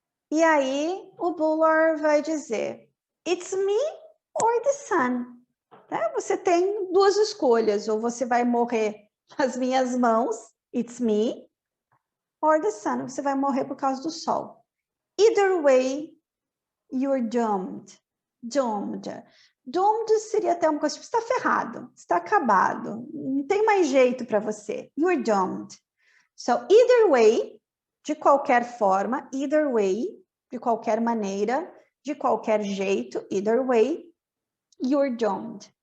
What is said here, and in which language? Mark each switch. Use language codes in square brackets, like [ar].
[pt] E aí o Bullard vai dizer, [en] it's me or the sun. [pt] Você tem duas escolhas, ou você vai morrer nas minhas mãos, [en] it's me, or the sun, [pt] você vai morrer por causa do sol. [en] Either way, you're doomed. Doomed. [pt] Doomed seria até uma coisa, tipo, você está ferrado, está acabado, não tem mais jeito para você. [en] You're doomed. So, either way, [pt] de qualquer forma, [en] either way, [pt] de qualquer maneira, de qualquer jeito, [en] either way, you're doomed.